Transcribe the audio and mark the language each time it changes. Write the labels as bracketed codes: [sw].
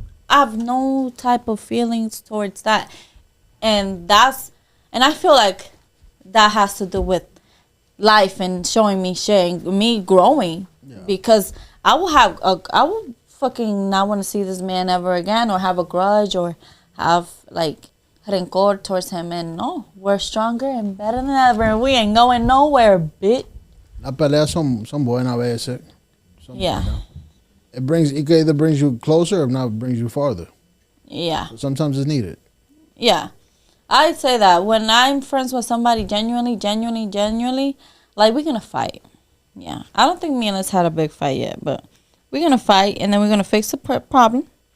[en] I have no type of feelings towards that. And I feel like that has to do with life and showing me shit and me growing. Yeah. Because I will fucking not want to see this man ever again, or have a grudge, or have like rencor towards him. And no, we're stronger and better than ever. We ain't going nowhere, bitch. [es] Las peleas son buenas a veces. [en] Yeah. [es] Buenas. [en] It either brings you closer or not brings you farther. Yeah. So sometimes it's needed. Yeah. I'd say that when I'm friends with somebody genuinely, like, we're gonna fight. Yeah. I don't think me and us had a big fight yet, but we're going to fight, and then we're going to fix the problem.